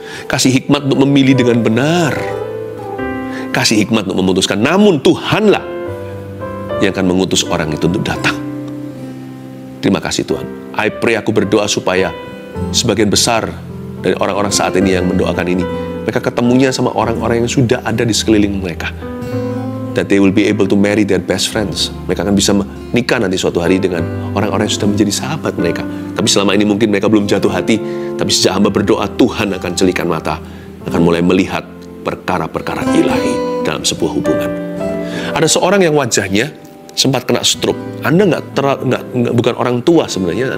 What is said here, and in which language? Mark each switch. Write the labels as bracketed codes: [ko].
[id] Kasih hikmat untuk memilih dengan benar. Kasih hikmat untuk memutuskan. Namun Tuhanlah yang akan mengutus orang itu untuk datang. Terima kasih Tuhan. [en] I pray, [id] aku berdoa supaya sebagian besar dari orang-orang saat ini yang mendoakan ini, mereka ketemunya sama orang-orang yang sudah ada di sekeliling mereka. [en] That they will be able to marry their best friends. [id] Mereka akan bisa menikah nanti suatu hari dengan orang-orang yang sudah menjadi sahabat mereka. Tapi selama ini mungkin mereka belum jatuh hati. Tapi sejak hamba berdoa, Tuhan akan celikan mata, akan mulai melihat perkara-perkara ilahi dalam sebuah hubungan. Ada seorang yang wajahnya sempat kena stroke. Anda bukan orang tua sebenarnya.